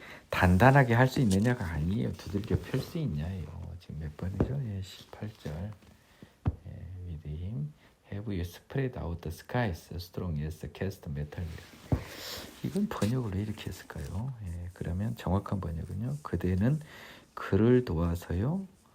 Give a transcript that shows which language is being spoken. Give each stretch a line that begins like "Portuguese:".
Korean: 단단하게 할 수 있느냐가 아니에요. 두들겨 펼 수 있냐예요. 지금 몇 번이죠? 18절.
English: With him have you spread out the skies strong as a cast metal mirror.
Korean: 이건 번역을 왜 이렇게 했을까요? 그러면 정확한 번역은요. 그대는 그를 도와서요.